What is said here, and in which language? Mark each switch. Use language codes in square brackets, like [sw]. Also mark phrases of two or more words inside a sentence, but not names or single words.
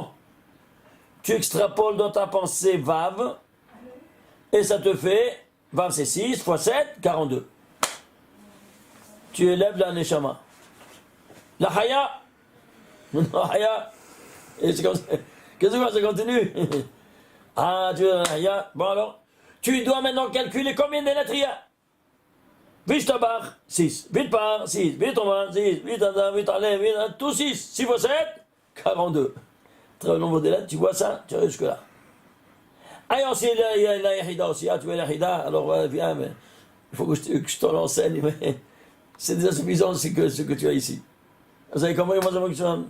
[fr] Tu extrapoles dans ta pensée Vav, et ça te fait, Vav c'est 6, fois 7, 42. Tu élèves la Neshama. La Haya, la Haya, et c'est comme ça. Qu'est-ce que ça continue? Ah, tu as la Haya. Bon alors, tu dois maintenant calculer combien de lettres il y a. Vishtabar, 6. Vitpar, 6. Vitroman, 6. Vitadar, Vitale, tout 6. 6 fois 7, 42. Très nombre de lettres, tu vois ça? Tu arrives jusque-là. Ah, et ensuite, il y a la Yahida aussi. Ah, tu vois la Yahida? Alors, viens, mais il faut que je te l'enseigne, mais c'est déjà suffisant ce que tu as ici. Vous avez compris comment ça fonctionne?